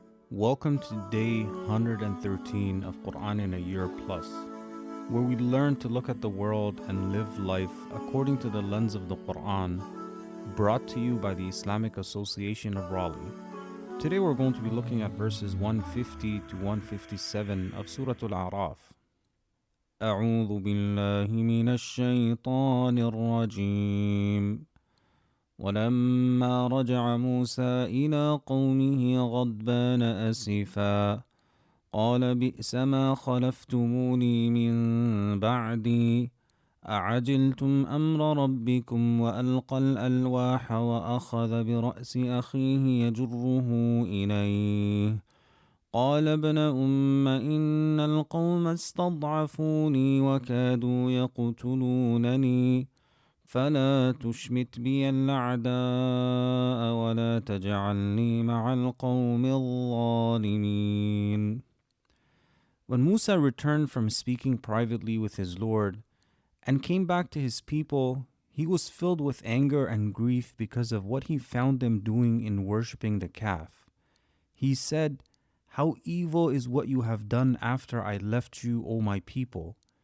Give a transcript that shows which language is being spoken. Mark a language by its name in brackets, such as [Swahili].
[English] Welcome to day 113 of Qur'an in a Year Plus, where we learn to look at the world and live life according to the lens of the Qur'an, brought to you by the Islamic Association of Raleigh. Today we're going to be looking at verses 150 to 157 of Surah Al-Araf. [Arabic] أعوذ بالله من الشيطان الرجيم. ولما رجع موسى إلى قومه غضبان أسفا قال بئس ما خلفتموني من بعدي أعجلتم أمر ربكم وألقى الألواح وأخذ برأس أخيه يجره إليه قال ابن إن القوم استضعفوني وكادوا يقتلونني فلا تشمت بي الأعداء ولا تجعلني مع القوم الظالمين. [English] When Musa returned from speaking privately with his Lord and came back to his people, he was filled with anger and grief because of what he found them doing in worshipping the calf. He said, "How evil is what you have done after I left you, O my people.